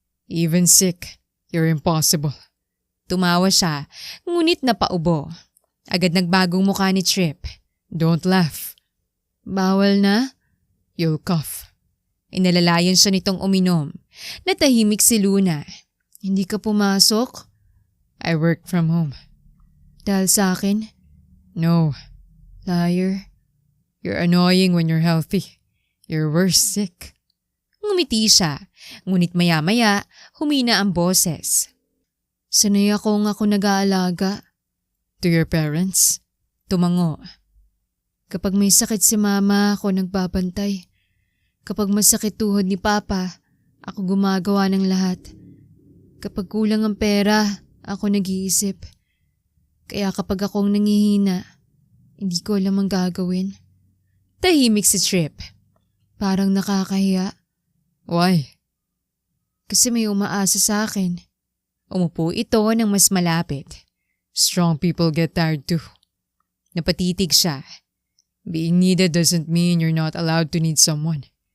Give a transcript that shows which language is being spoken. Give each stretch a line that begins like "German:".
English: Even sick, you're impossible.
Filipino: Tumawa siya, ngunit napaubo. Agad nagbagong mukha ni Trip.
English: Don't laugh.
Filipino: Bawal na?
English: You'll cough.
Filipino: Inalalayan siya nitong uminom. Natahimik si Luna. Hindi ka pumasok?
English: I work from home.
Filipino: Dahil sa akin?
English: No. Liar. You're annoying when you're healthy. You're worse sick.
Filipino: Ngumiti siya, ngunit maya-maya humina ang boses. Sanay ako nag-aalaga.
English: To your parents?
Filipino: Tumango. Kapag may sakit si mama, ako nagbabantay. Kapag masakit tuhod ni papa, ako gumagawa ng lahat. Kapag kulang ang pera, ako nag-iisip. Kaya kapag akong nangihina, hindi ko alam ang gagawin. Tahimik si Trip. Parang nakakahiya.
English: Why?
Filipino: Kasi may umaasa sa akin. Umupo ito ng mas malapit.
English: Strong people get tired too.
Filipino: Napatitig siya.
English: Being needed doesn't mean you're not allowed to need someone.